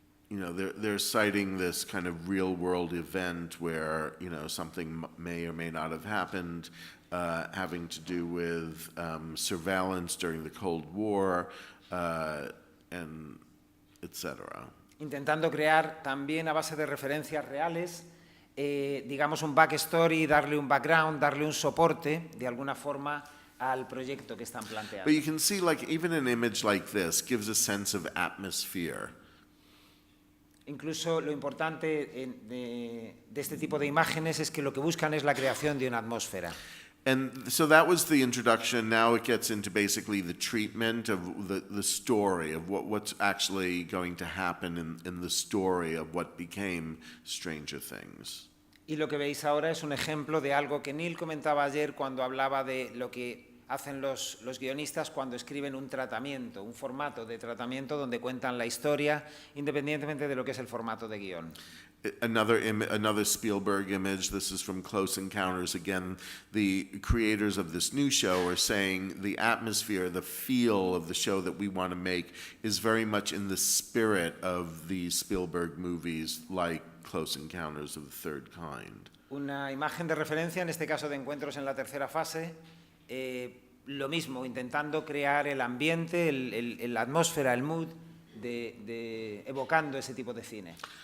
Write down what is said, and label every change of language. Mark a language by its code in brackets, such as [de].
[en] They're citing this kind of real world event where, something may or may not have happened, having to do with surveillance during the Cold War, and etc. [es] Intentando crear también a base de referencias reales, digamos un backstory, darle un background, darle un soporte de alguna forma al proyecto que están planteando. [en] But you can see, like, even an image like this gives a sense of atmosphere. [es] Incluso lo importante de este tipo de imágenes es que lo que buscan es la creación de una atmósfera. [en] And so that was the introduction. Now it gets into basically the treatment of the story, of what's actually going to happen in the story of what became Stranger Things. [es] Y lo que veis ahora es un ejemplo de algo que Neal comentaba ayer cuando hablaba de lo que hacen los guionistas cuando escriben un tratamiento, un formato de tratamiento donde cuentan la historia independientemente de lo que es el formato de guión. [en] Another Spielberg image. This is from Close Encounters. Again, the creators of this new show are saying the atmosphere, the feel of the show that we want to make is very much in the spirit of the Spielberg movies, like Close Encounters of the Third Kind. [es] Una imagen de referencia, en este caso de Encuentros en la tercera fase, lo mismo, intentando crear el ambiente, la atmósfera, el mood, evocando ese tipo de cine.